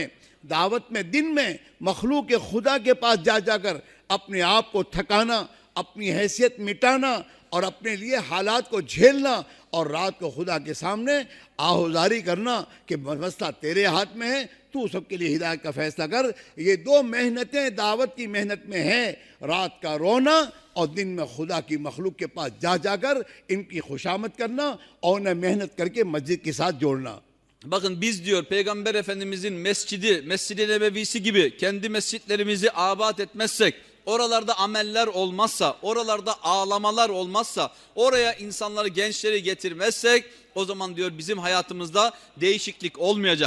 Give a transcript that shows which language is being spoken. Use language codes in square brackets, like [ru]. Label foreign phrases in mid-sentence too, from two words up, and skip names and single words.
[hi] दावत में दिन में मखलूक के खुदा के पास जा जाकर अपने आप को थकाना, अपनी हैसियत मिटाना और अपने लिए हालात को झेलना, और रात को खुदा के सामने आहुजारी करना कि मसला तेरे हाथ में है, तू सबके लिए हिदायत का फैसला कर। ये दो मेहनतें दावत की मेहनत में हैं, रात का रोना और दिन में खुदा की मखलूक के पास जा जाकर इनकी खुशामद करना और उन्हें मेहनत करके मस्जिद के साथ जोड़ना। [tr] Bakın biz diyor Peygamber Efendimizin Mescid-i Nebevisi gibi kendi mescitlerimizi abat etmezsek, oralarda ameller olmazsa, oralarda ağlamalar olmazsa, oraya insanları, gençleri getirmezsek o zaman diyor bizim hayatımızda değişiklik olmayacak.